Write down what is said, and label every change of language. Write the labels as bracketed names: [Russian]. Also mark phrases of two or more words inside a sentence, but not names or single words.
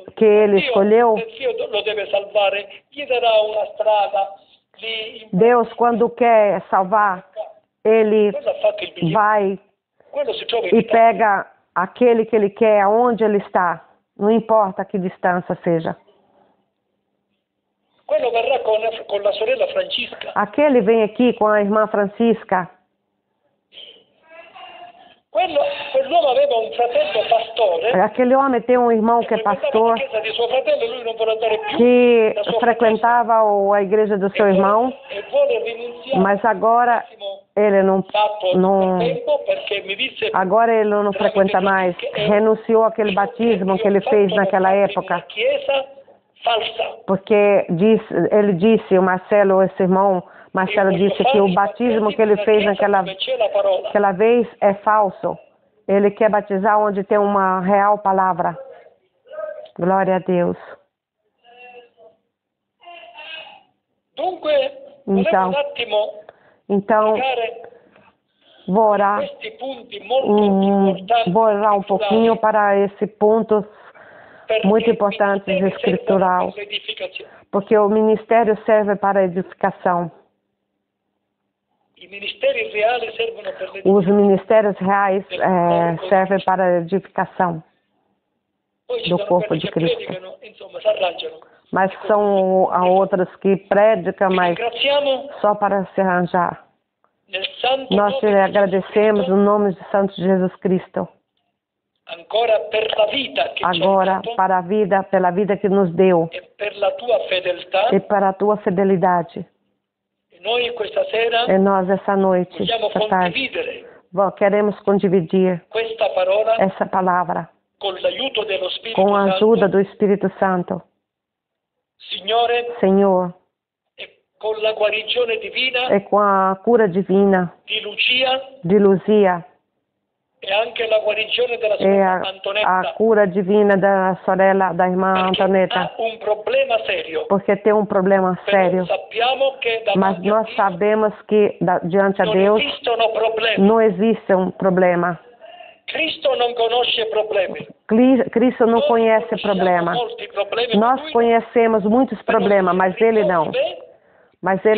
[Portuguese] que ele [Italian] Dio, [Portuguese] escolheu? [Italian] se Dio lo deve salvare, gli darà una strada lì in [Portuguese] Deus, quando quer salvar, ele [Italian] Quello ha fatto il biglietto. [Portuguese] vai [Italian] Quello si trova in e Italia. [Portuguese] pega aquele que ele quer, aonde ele está. Não importa que distância seja. [Italian] Quello verrà con la sorella Francisca. [Portuguese] Aquele vem aqui com a irmã Francisca. [Italian] Quell'uomo aveva un fratello pastore [Portuguese] Aquele homem tem um irmão que é [Italian] frequentava la [Portuguese] pastor, [Italian] chiesa di suo fratello e lui non vuole andare più [Portuguese] que [Italian] da suo [Portuguese] frequentava a igreja do seu irmão, [Italian] e vuole rinunziare [Portuguese] mas agora ele não, [Italian] fatto [Portuguese] não [Italian] per tempo perché mi disse [Portuguese] agora ele não frequenta mais. Renunciou àquele batismo que ele fez naquela época, [Italian] una chiesa falsa. [Portuguese] porque ele disse, o Marcelo, esse irmão, Marcelo disse que o batismo que ele fez naquela vez é falso. Ele quer batizar onde tem uma real palavra. Glória a Deus. [Italian] Dunque, volevo un attimo [Portuguese] Então, [Italian] spiegare [Portuguese] vou orar, [Italian] questi punti molto importanti [Portuguese] vou orar um pouquinho para esse ponto [Italian] perché [Portuguese] muito importantes [Italian] i ministeri [Portuguese] escritural, [Italian] servono per l'edificazione. [Portuguese] porque o ministério serve para a edificação. [Italian] I ministeri reali servono per [Portuguese] Os [Italian] l'edificazione. [Portuguese] ministérios reais servem para a edificação [Italian] Poi ci [Portuguese] do [Italian] sono [Portuguese] corpo [Italian] quelli [Portuguese] de [Italian] che [Portuguese] Cristo. [Italian] predicano, insomma, si arrangiano. [Portuguese] Mas são há outras que predicam, mas [Italian] Ringraziamo [Portuguese] só para se arranjar. [Italian] nel santo [Portuguese] Nós te [Italian] nome di [Portuguese] agradecemos [Italian] Gesù [Portuguese] no nome de Santo Jesus Cristo. [Italian] ancora per la vita che ci hai [Portuguese] Agora, [Italian] dato [Portuguese] para a vida, pela vida que nos deu [Italian] e per la tua fedeltà [Portuguese] e para a tua fidelidade. [Italian] e Noi questa sera [Portuguese] E nós, essa noite, [Italian] vogliamo [Portuguese] essa tarde, [Italian] condividere [Portuguese] queremos condividir [Italian] questa parola [Portuguese] essa palavra [Italian] con l'aiuto dello Spirito [Portuguese] com a ajuda [Italian] Santo, [Portuguese] do Espírito Santo. [Italian] Signore, [Portuguese] Senhor, [Italian] e con la guarigione divina [Portuguese] e com a cura divina [Italian] di Lucia [Portuguese] de Luzia [Italian] e anche la guarigione della [Portuguese] e [Italian] sorella [Portuguese] a [Italian] Antonetta, [Portuguese] cura divina da sorella, da irmã [Italian] perché [Portuguese] Antoneta, [Italian] ha un problema serio. [Portuguese] porque tem um problema [Italian] Però [Portuguese] sério. [Italian] sappiamo che [Portuguese] Mas [Italian] davanti a [Portuguese] nós [Italian] Dio [Portuguese] sabemos que diante a [Italian] non [Portuguese] Deus [Italian] esistono problemi. [Portuguese] não existe um problema. [Italian] Cristo non conosce problemi. [Portuguese] Cristo não [Italian] Noi [Portuguese] conhece [Italian] conosciamo [Portuguese] problema. [Italian] molti problemi, ma [Portuguese] Nós [Italian] lui [Portuguese] conhecemos muitos problemas, mas ele não. [Italian] risolve [Portuguese] Mas [Italian] i